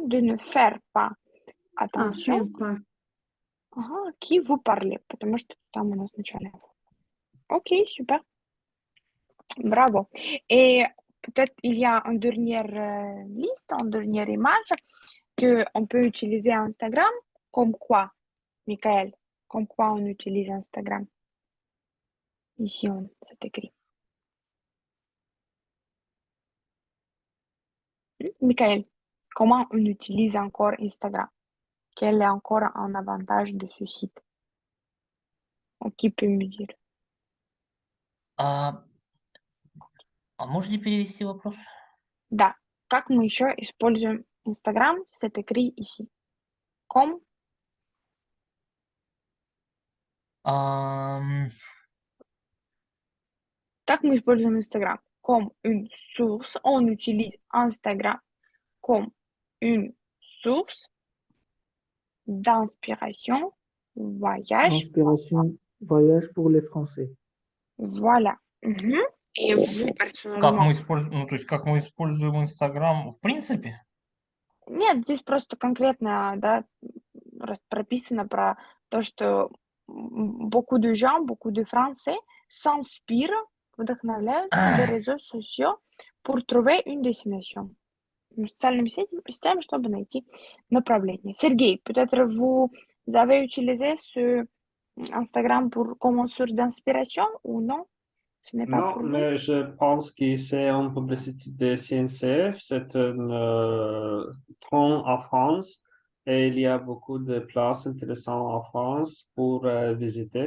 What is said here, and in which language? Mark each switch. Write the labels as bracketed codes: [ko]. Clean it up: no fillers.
[fr] De ne faire pas attention. Faire pas. [ru] Ага, [fr] qui vous parlez, [ru] потому что там у нас в начале. Окей, супер. Bravo. [fr] Et peut-être il y a une dernière liste, une dernière image qu'on peut utiliser Instagram. Comme quoi, Michael? Comme quoi on utilise Instagram? Ici, c'est écrit. Michael, comment on utilise encore Instagram? Quel est encore un avantage de ce site? Qui peut me dire? [ru] А можно ли перевести вопрос? Да. Как мы еще используем Instagram? [fr] C'est écrit ici. Comme? [ru] Как мы используем Instagram? [fr] Comme une source. On utilise Instagram comme une source d'inspiration, voyage. Inspiration, voyage pour les Français. Voilà. Et vous, [ru] Как [fr] personnellement? [ru] мы используем, ну, то есть как мы используем Инстаграм в принципе? Нет, здесь просто конкретно, да, прописано про то, что [fr] beaucoup de gens, beaucoup de Français s'inspirent, [ru] вдохновляются [fr] des réseaux sociaux pour trouver une destination. [ru] Социальными сетями, чтобы найти направление. [fr] Сергей, peut-être vous avez utilisé ce Instagram comme une source d'inspiration ou non? Ce n'est pas Non, pour vous? mais je pense que c'est une publicité de CNCF, c'est un train en France et il y a beaucoup de places intéressantes en France pour visiter.